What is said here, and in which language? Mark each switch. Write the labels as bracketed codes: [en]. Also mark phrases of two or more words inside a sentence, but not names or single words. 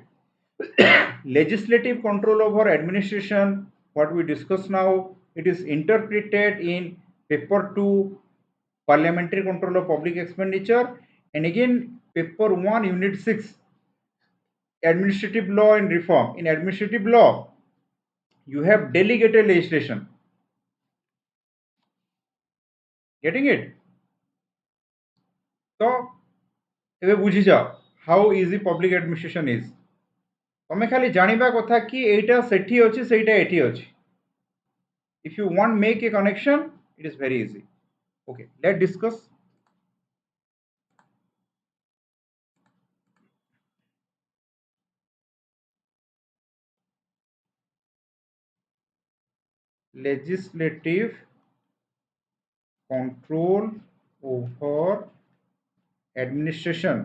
[en] Legislative control over administration, what we discuss now, it is interpreted in paper 2, parliamentary control of public expenditure, and again paper 1 unit 6, administrative law and reform. In administrative law, you have delegated legislation. Getting it? So [or] ଏବେ ବୁଝିଯାଅ [en] how easy public administration is. [or] ତମେ ଖାଲି ଜାଣିବା କଥା କି ଏଇଟା ସେଠି ଅଛି ସେଇଟା ଏଠି ଅଛି. [en] If you want make a connection, it is very easy. Okay, let's discuss. Legislative control over administration.